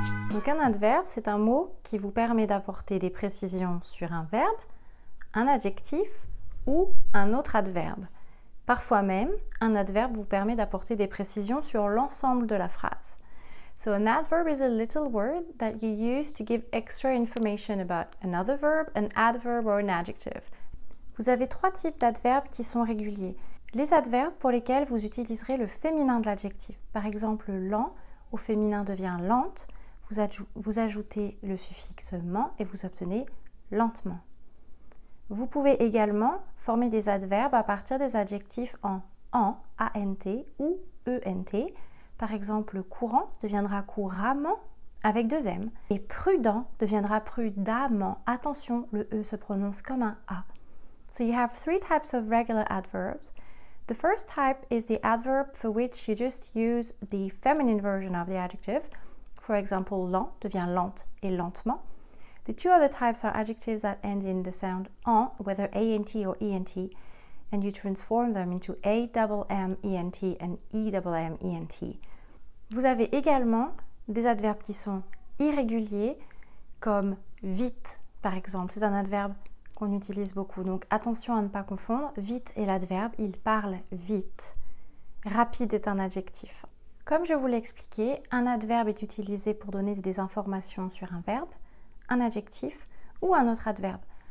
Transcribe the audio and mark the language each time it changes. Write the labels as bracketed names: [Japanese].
[French] Donc un adverbe, c'est un mot qui vous permet d'apporter des précisions sur un verbe, un adjectif ou un autre adverbe. Parfois même, un adverbe vous permet d'apporter des précisions sur l'ensemble de la phrase. [English] So an adverb is a little word that you use to give extra information about another verb, an adverb or an adjective. [French] Vous avez trois types d'adverbes qui sont réguliers. Les adverbes pour lesquels vous utiliserez le féminin de l'adjectif. Par exemple, lent, au féminin devient lente. Vous ajoutez le suffixe ment et vous obtenez lentement. Vous pouvez également former des adverbes à partir des adjectifs en ant ou ent. Par exemple, courant deviendra couramment avec deux M. Et prudent deviendra prudemment. Attention, le E se prononce comme un A. [English] So you have three types of regular adverbs. The first type is the adverb for which you just use the feminine version of the adjective. For example, [French] lent devient lente et lentement. [English] The two other types are adjectives that end in the sound ant, whether ant or ent, and you transform them into a-double-m-e-n-t and e-double-m-e-n-t. [French] Vous avez également des adverbes qui sont irréguliers, comme vite, par exemple. C'est un adverbe qu'on utilise beaucoup, donc attention à ne pas confondre. Vite est l'adverbe, il parle vite. Rapide est un adjectif. Comme je vous l'ai expliqué, un adverbe est utilisé pour donner des informations sur un verbe, un adjectif ou un autre adverbe.